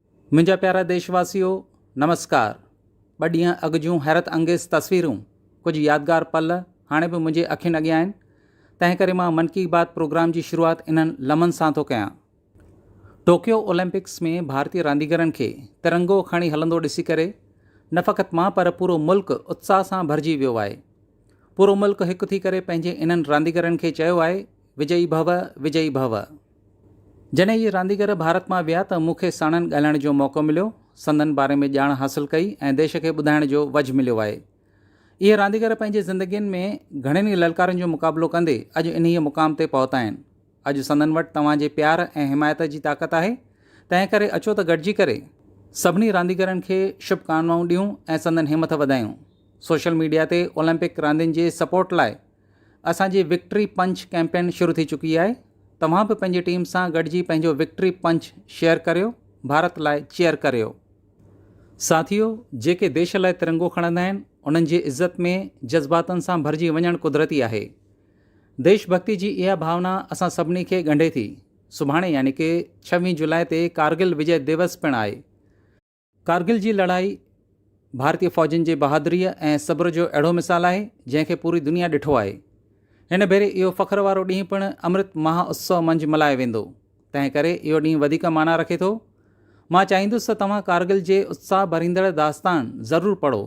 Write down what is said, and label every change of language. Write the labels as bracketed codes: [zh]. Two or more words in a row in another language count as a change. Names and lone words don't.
[sd] मुंहिंजा प्यारा देशवासियों नमस्कार। ॿ ॾींहं अॻु जूं हैरत अंगेज़ तस्वीरूं कुझु यादगार पल हाणे बि मुंहिंजे अखियुनि अॻियां आहिनि। तंहिं करे मां मन की बात प्रोग्राम जी शुरूआति इन्हनि लम्हनि सां थो कयां। टोक्यो ओलंपिक्स में भारतीय रांदीगरनि खे तिरंगो खणी हलंदो ॾिसी करे न फ़क़ति मां पर पूरो मुल्क उत्साह सां भरिजी वियो आहे। पूरो मुल्क हिकु थी करे पंहिंजे इन्हनि रांदीगरनि खे चयो आहे [sa] विजयी भव विजयी भव। [sd] जॾहिं इहे रांदीगर भारत मां विया त मूंखे साणनि ॻाल्हाइण जो मौक़ो मिलियो, संदनि बारे में ॼाण हासिलु कई ऐं देश खे ॿुधाइण जो वजु मिलियो आहे। इहे रांदीगर पंहिंजे ज़िंदगीअ में घणनि ई ललकारनि जो मुक़ाबिलो कंदे अॼु इन्हीअ मुक़ाम ते पहुता आहिनि। अॼु संदनि वटि तव्हांजे प्यार ऐं हिमायत जी ताक़त आहे। तंहिं करे अचो त गॾिजी करे सभिनी रांदीगरनि खे शुभकामनाऊं ॾियूं ऐं संदनि हिमत वधायूं। [en] social media [sd] ते ओलंपिक रांदियुनि जे सपोर्ट लाइ असांजी [en] victory punch campaign [sd] शुरू थी चुकी आहे। तव्हां बि पंहिंजी टीम सां गॾिजी पंहिंजो [en] victory punch share [sd] करियो, भारत लाइ चेयर करियो। साथियो, जेके देश लाइ तिरंगो खणंदा आहिनि उन्हनि जी इज़त में जज़्बातनि सां भरिजी वञणु कुदरती आहे। देशभक्ति जी इहा भावना असां सभिनी खे ॻंढे थी। सुभाणे यानी कि 26 जुलाई ते कारगिल विजय दिवस पिणु आहे। कारगिल जी लड़ाई भारतीय फ़ौजनि जे बहादुरीअ ऐं सब्र जो अहिड़ो मिसाल आहे जंहिंखे पूरी दुनिया ॾिठो आहे। हिन भेरे इहो फ़ख्र वारो ॾींहुं पिणु अमृत महोत्सव मंझि मल्हायो वेंदो। तंहिं करे इहो ॾींहुं वधीक माना रखे थो। मां चाहींदुसि त तव्हां कारगिल जे उत्साह भरींदड़ दास्तान ज़रूरु पढ़ो।